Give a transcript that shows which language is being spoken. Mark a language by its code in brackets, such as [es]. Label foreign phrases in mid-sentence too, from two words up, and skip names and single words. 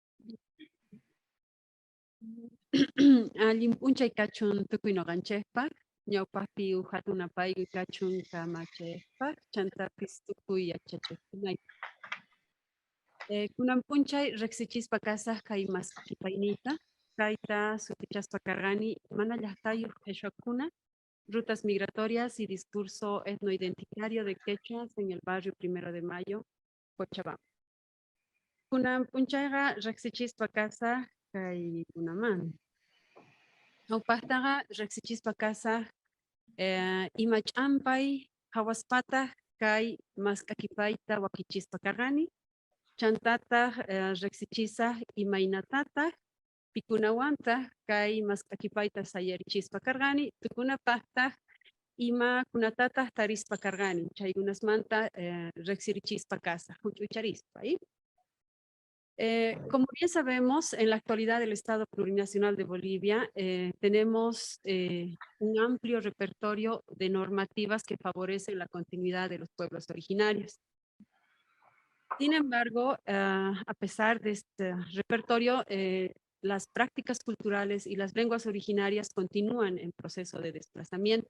[qu] Allin p'unchay kachun tukuynoqanchikpaq ñawpaqpi uhatunapayqa kachun kamachaypaq chantapis tukuy yachachaykunay. Kunan p'unchay riqsichispa kasaq kay masqipayniyta, kayta sutichaspa karqani mana llaqtayuq qhichwakuna, [es] rutas migratorias y discurso etnoidentitario de quechuas en el barrio 1 de Mayo, Cochabamba. [qu] Kunan p'unchayqa riqsichispa kasaq kay kunaman. Ñawpaqtaqa riqsichispa kasaq ima ch'ampay hawaspataq kay mask'akipayta wakichispa karqani, chantataq riqsichisaq imaynatataq pikunawantaq kay mask'akipayta sayarichispa karqani, tukunapaqtaq imakunatataq tarispa karqani, chaykunasmanta riqsirichispa kasaq, huch'ucharispa. [es] Como bien sabemos, en la actualidad del Estado Plurinacional de Bolivia tenemos un amplio repertorio de normativas que favorecen la continuidad de los pueblos originarios. Sin embargo, a pesar de este repertorio, las prácticas culturales y las lenguas originarias continúan en proceso de desplazamiento.